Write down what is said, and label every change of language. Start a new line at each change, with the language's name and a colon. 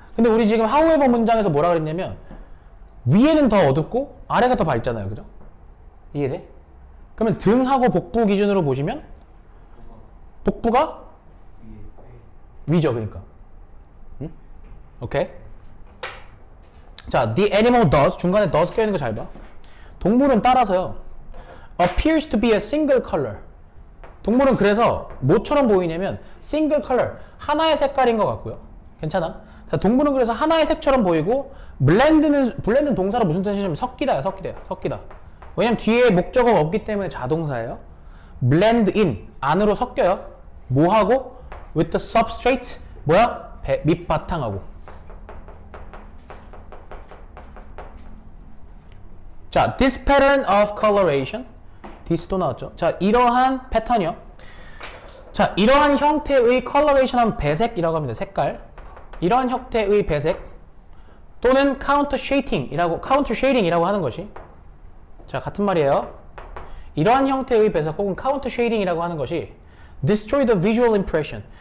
Korean: 근데 우리 지금 however 문장에서 뭐라 그랬냐면 위에는 더 어둡고 아래가 더 밝잖아요. 그죠? 이해돼? 그러면 등하고 복부 기준으로 보시면 복부가 위죠. 그러니까. 응? 오케이? 자, the animal does 중간에 does 껴있는 거 잘 봐. 동물은 따라서요.
English: appears to be a single color.
Korean: 동물은 그래서 뭐처럼 보이냐면 single color 하나의 색깔인 것 같고요. 괜찮아? 자, 동물은 그래서 하나의 색처럼 보이고 blend는 동사로 무슨 뜻이냐면 섞이다. 왜냐면 뒤에 목적어가 없기 때문에 자동사예요. blend in 안으로 섞여요. 뭐하고?
English: with the substrate 뭐야?
Korean: 밑바탕하고. 자,
English: this pattern of coloration
Korean: this도 나왔죠. 자, 이러한 패턴이요. 자, 이러한 형태의 coloration 하면 배색이라고 합니다. 색깔. 이러한 형태의 배색 또는 counter shading이라고 하는 것이 자, 같은 말이에요. 이러한 형태의 배색 혹은 counter shading이라고 하는 것이
English: destroy the visual impression.